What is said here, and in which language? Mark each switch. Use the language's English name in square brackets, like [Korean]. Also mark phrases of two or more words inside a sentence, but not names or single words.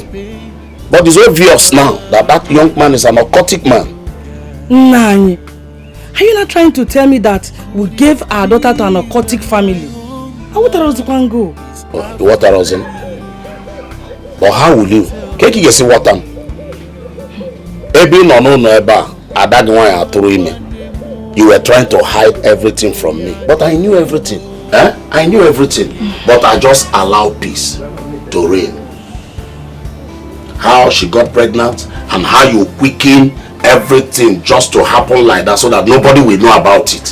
[English] But it's obvious now that that young man is an occultic man. Nani, are you not trying to tell me that we gave our daughter to an occultic family? How would I go? What I was in? But how will you? [Gusii] Keki gesi watam. Ebi no eba adagwa aturu ime. [English] You were trying to hide everything from me, but I knew everything. I knew everything, but I just allowed peace to reign. How she got pregnant and how you quicken everything just to happen like that so that nobody will know about it.